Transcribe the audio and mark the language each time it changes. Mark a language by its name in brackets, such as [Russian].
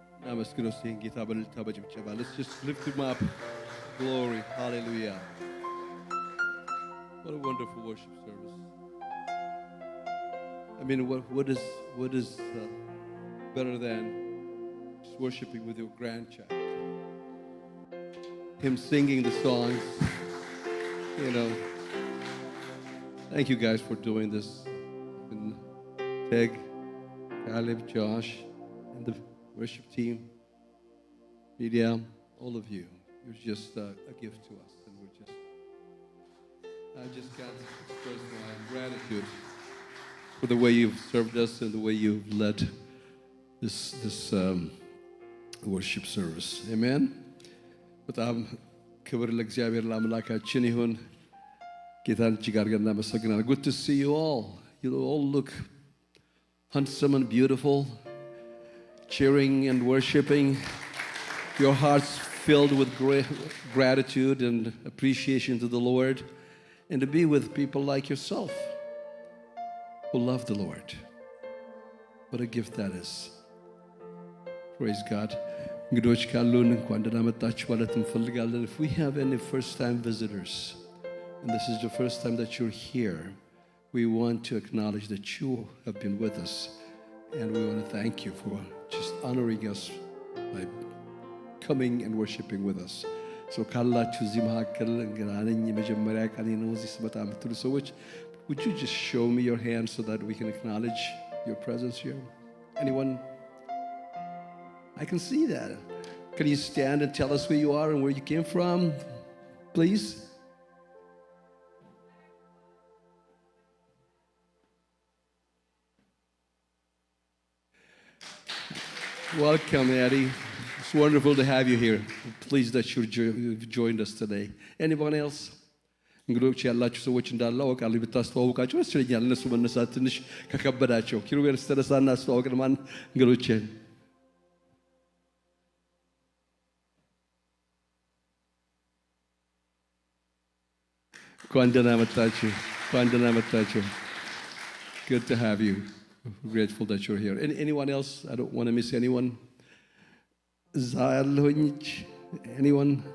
[Amharic] አመስግነው እስቲ ጌታ በእልልታ በጭብጨባ. [English] Let's just lift him up. Glory. Hallelujah. What a wonderful worship service. I mean, what is better than just worshiping with your grandchild? Him singing the songs, you know. Thank you guys for doing this. And Peg, Caleb, Josh, and the worship team, media, all of you. You're just a gift to us. And I just can't express my gratitude for the way you've served us and the way you've led this worship service. Amen. [Amharic] በጣም ክብር ለእግዚአብሔር ለአምላካችን ይሁን። ጌታን እጅግ አድርገን እናመሰግናለን። [English] Good to see you all. You all look handsome and beautiful, cheering and worshiping. Your hearts filled with great gratitude and appreciation to the Lord, and to be with people like yourself who love the Lord. What a gift that is. Praise God. [Amharic] እንግዶች ካሉን እንኳን ደህና መጣችሁ ማለት እንፈልጋለን. [English] If we have any first-time visitors, and this is the first time that you're here, we want to acknowledge that you have been with us, and we want to thank you for just honoring us by coming and worshiping with us. So [Amharic] ካላችሁ እዚህ መካከል እንግዳ ነኝ የመጀመሪያ ቀኔ ነው እዚህ ስመጣ የምትሉ ሰዎች, [English] would you just show me your hand so that we can acknowledge your presence here? Anyone? I can see that. Can you stand and tell us who you are and where you came from, please? Welcome, Eddie. It's wonderful to have you here. Pleased that you've joined us today. Anyone else? [Amharic] እንግዶች ያላችሁ ሰዎች እንዳለ አውቃለሁ። ብታስተዋውቃቸው ደስ ይለኛል። እነሱ መነሳት ትንሽ ከከበዳቸው ኪሩቤል ስተነሳና አስተዋውቅን ማን እንግዶችን እንኳን ደህና መጣችሁ። እንኳን ደህና መጣችሁ. [English] Good to have you. We're grateful that you're here. Anyone else? I don't want to miss anyone. [Amharic] እዛ ያለሁኝ anyone?